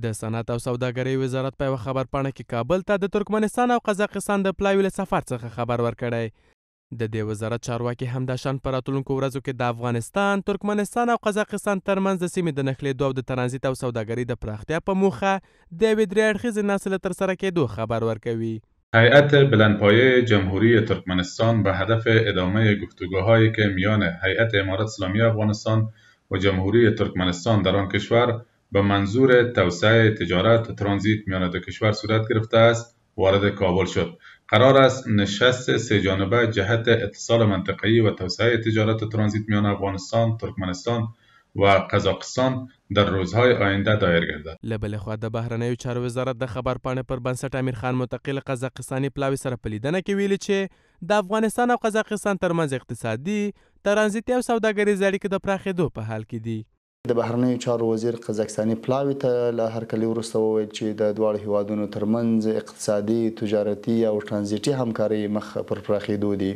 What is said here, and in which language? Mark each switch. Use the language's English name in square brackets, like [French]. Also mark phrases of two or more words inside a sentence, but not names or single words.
[Pashto] د صنعت او سوداګرۍ وزارت په یوه خبرپاڼه کې کابل ته د ترکمنستان او قزاقستان د پلاوي له سفر څخه خبر ورکړی. د دې وزارت چارواکي همداشان په راتلونکو ورځو کې د افغانستان، ترکمنستان او قزاقستان ترمنځ د سیمې د نښلېدو او د ترانزیت او سوداګرۍ د پراختیا په موخه د یوې درې اړخیزې ناستې له ترسره کېدو خبر ورکوي. [Persian] هیئت بلندپایه جمهوری ترکمنستان به هدف ادامه گفتگوهایی که میان هیئت امارت اسلامی افغانستان و جمهوری ترکمنستان در آن کشور به منظور توسعه تجارت و ترانزیت میان دو کشور صورت گرفته است وارد کابل شد. قرار است نشست سه جانبه جهت اتصال منطقه‌ای و توسعه تجارت و ترانزیت میان افغانستان، ترکمنستان و قزاقستان در روزهای آینده دایر گردد. [Pashto] له بلې خوا د بهرنیو چارو وزارت د خبرپاڼې پر بنسټ امیرخان متقي له قزاقستاني پلاوي سره په لیدنه کې ویلي چې د افغانستان او قزاقستان ترمنځ اقتصادي، ترانزیتي او سوداګریز اړیکې د پراخېدو په حال کې دي. د بهرنیو چارو وزیر قزاقستاني پلاوي ته له هرکلي وروسته وویل چې د دواړو هیوادونو ترمنځ اقتصادي، تجارتي او ترانزیتي همکارۍ مخ پر پراخېدو دي.